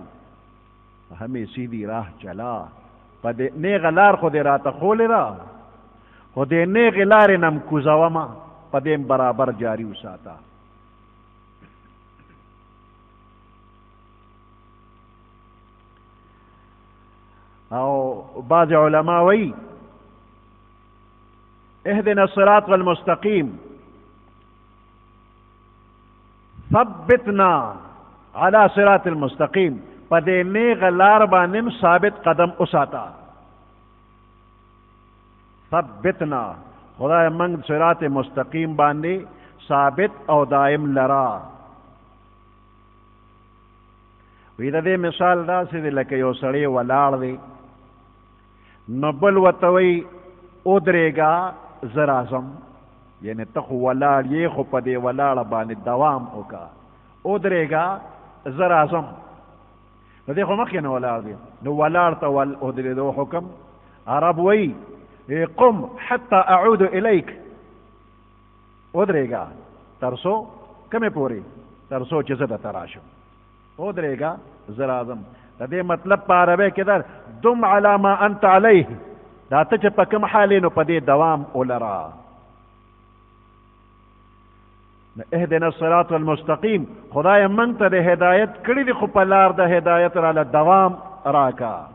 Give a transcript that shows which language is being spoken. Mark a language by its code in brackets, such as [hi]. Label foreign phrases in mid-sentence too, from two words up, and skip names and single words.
[ur] همې سیدې راه چلا، [ps] په دې نیغه لار خو دې راته ښولې ده، خو دې نیغې لارې نه م کوزومه، په دې برابر جاري وساته. او بعض علما وی [ar] اهدنا الصراط المستقیم ثبتنا على صراط المستقیم، [ps] په دې نیغه لار باندې ثابت قدم اوساته. ثبتنا خدای موږ [ar] صراط مستقیم [ps] باندې ثابت او دائم لرا. وی د دې مثال داسې دی لکه یو سړی ولاړ دی، نو بل ورته وی ودرېږه زه راځم، یعنې ته خو ولاړ یې خو په دې ولاړه باندې دوام وکړه. ودرېږه زه راځم، نو دی خو مخکې نه ولاړ دی، نو ولاړ ته ودرېدو حکم. عرب وی [ar] قم حتى اعود الیک، [ps] ودرېږه تر څو کومې پورې؟ تر څو چې زه درته راشم. ودرېږه زه راځم. د دې مطلب په عربی کې ده [ar] دم علی ما انت علیه، [ps] دا ته چې په کوم حال نو په دې دوام ولرا. [ar] اهدنا الصراط المستقیم، [ps] خدای موږ ته د هدایت کړي دي، خو په لار د هدایت راله دوام راکا.